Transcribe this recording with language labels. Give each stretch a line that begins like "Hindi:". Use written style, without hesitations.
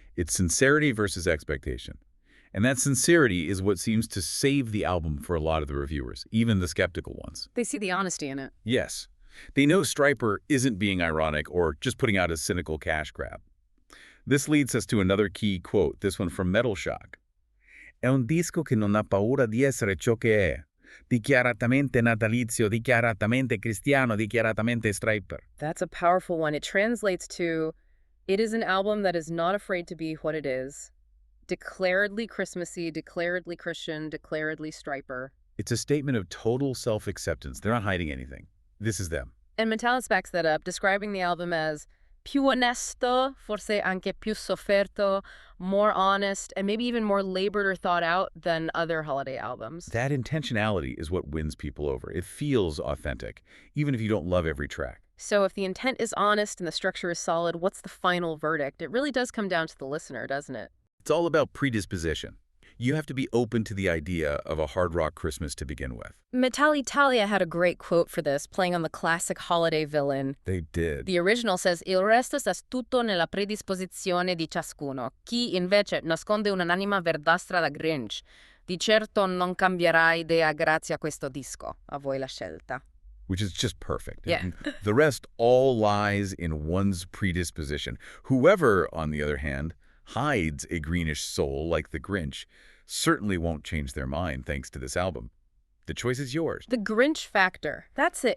English: It's sincerity versus expectation. And that sincerity is what seems to save the album for a lot of the reviewers, even the skeptical ones. They see the honesty in it. Yes. They know Stryper isn't being ironic or just putting out a cynical cash grab. This leads us to another key quote, this one from Metal Shock.
Italian: È un disco che non ha paura di essere ciò che è. Dichiaratamente natalizio, dichiaratamente cristiano, dichiaratamente Stryper.
English: That's a powerful one. It translates to, it is an album that is not afraid to be what it is. Declaredly Christmassy, declaredly Christian, declaredly Stryper. It's a statement of total self-acceptance. They're not hiding anything. This is them. And Metallis backs that up, describing the album as
Italian: più onesto, forse anche più sofferto,
English: more honest, and maybe even more labored or thought out than other holiday albums. That intentionality is what wins people over. It feels authentic, even if you don't love every track. So if the intent is honest and the structure is solid, what's the final verdict? It really does come down to the listener, doesn't it? It's all about predisposition. You have to be open to the idea of a hard rock Christmas to begin with. Metalitalia had a great quote for this, playing on the classic holiday villain. They did. The original says,
Italian: Il resto sta tutto nella predisposizione di ciascuno. Chi invece nasconde un'anima verdastra da Grinch. Di certo non cambierà idea grazie a questo disco. A voi la scelta.
English: Which is just perfect. Yeah. The rest all lies in one's predisposition. Whoever, on the other hand, hides a greenish soul like the Grinch certainly won't change their mind thanks to this album. The choice is yours. The Grinch factor. That's it.